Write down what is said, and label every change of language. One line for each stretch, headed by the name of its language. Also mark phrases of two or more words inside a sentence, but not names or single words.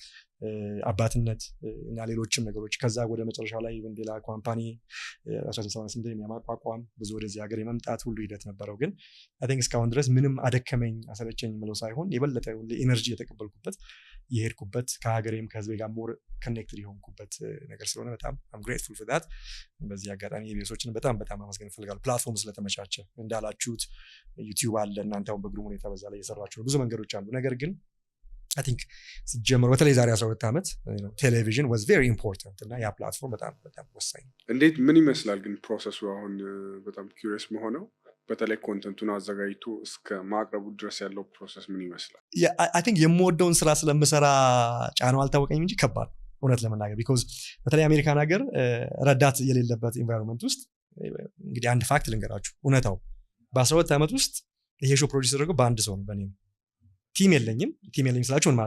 Amharic: አባትነት እና ሌሎችም ነገሮች ከዛ ወደ መጨረሻው ላይ ሌላ ካምፓኒ 1978 የሚያቋቋም ብዙ ወደዚህ ሀገር የመምጣት ሁሉ ሂደት ነበረው ግን አይ ቲንክ እስካሁን ድረስ ምንም አደከመኝ አሰለቸኝ ምለው ሳይሆን የበለጠ ኢነርጂ የተቀበልኩበት የሄድኩበት ከሀገሬም ከህዝቤ ጋር
English: more connected
Amharic: የሆንኩበት ነገር ስለሆነ በጣም
English: I'm grateful for that
Amharic: በዚህ አጋጣሚ ኢቢኤሶችን በጣም አመስገን እፈልጋለሁ ፕላትፎርም ስለተመቻቸ እንዳላችሁት ዩቲዩብ አለ እናንተው በግሩም ሁኔታ በዛ ላይ እየሰራችሁ ብዙ መንገዶች አሉ ነገር ግን
English: I think
Amharic: ሲጀምር በተለይ ዛሬ 12 ዓመት ቴሌቪዥን
English: was very important
Amharic: እና ያ ፕላትፎርም በጣም ወሳኝ እንዴት ምን ይመስላል ግን ፕሮሰሱ አሁን በጣም ኪዩሪየስ መሆነው በተለይ ኮንተንቱን አዘጋጅቶ እስከ ማቅረቡ ድረስ ያለው ፕሮሰስ ምን ይመስላል
English: I think
Amharic: የምወደውን ስራ ስለምሰራ ጫናው አልታወቀኝም እንጂ ከባድ እውነት ለመናገር because በተለይ አሜሪካን ሀገር ረዳት የሌለበት ኢንቫይሮንመንት ውስጥ እንግዲህ አንድ ፋክት ልንገራችሁ እውነታው በ12 ዓመት ውስጥ ይሄ
English: show produce
Amharic: ተደርጎ በአንድ ሰው ነው በእኔ ቲም የለኝም ስላችሁ ምን